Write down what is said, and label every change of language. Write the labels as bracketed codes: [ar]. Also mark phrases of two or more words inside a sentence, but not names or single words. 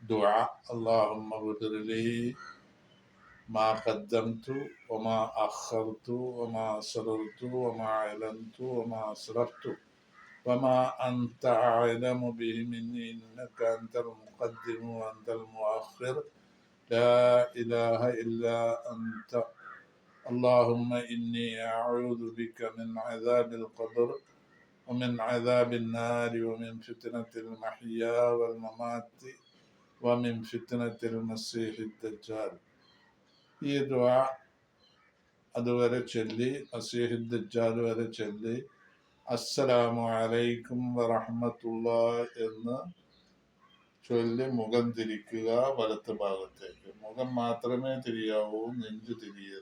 [ar] دعاء اللهم اغفر لي ما قدمت وما أخرت وما أسررت وما أعلنت وما أسرفت وما أنت أعلم به مني إنك أنت المقدم وأنت المؤخر لا إله إلا أنت اللهم إني أعوذ بك من عذاب القبر ومن عذاب النار ومن فتنة المحيا والممات ومن فتنة المسيح الدجال. [ml] ഈ ദുആ അതുവരെ ചൊല്ലി മസീഹ് ദജ്ജാൽ വരെ ചൊല്ലി [ar] السلام عليكم ورحمة الله [ml] എന്ന് ചൊല്ലി മുഖം തിരിക്കുക വലത്ത് ഭാഗത്തേക്ക്. മുഖം മാത്രമേ തിരിയാവൂ, നെഞ്ചു തിരിയരുത്.